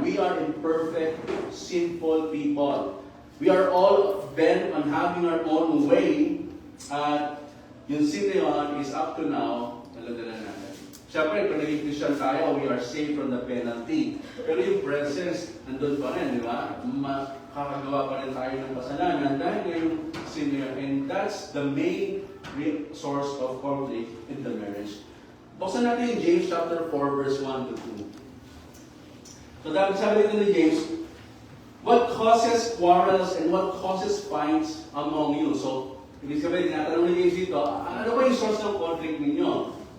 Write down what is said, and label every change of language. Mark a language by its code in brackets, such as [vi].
[en] We are imperfect, sinful people. We are all bent on having our own way. [tl] At yung sin na yun [en] is up to now, [tl] naladala natin. Siyempre, pag naging Christian tayo, [en] we are saved from the penalty. [tl] Pero yung presence, nandun pa rin, di ba? Makakagawa pa rin tayo ng kasalanan dahil ngayong sin na yun. [en] And that's the main source of conflict in the marriage. [tl] Buksan natin yung James chapter 4, verse 1 to 2. So dapat sabi dito ni James, [en] what causes quarrels and what causes fights among you? [tl] So, ibig sabihin, tinatanong ni James dito, ano ba yung source ng conflict ninyo?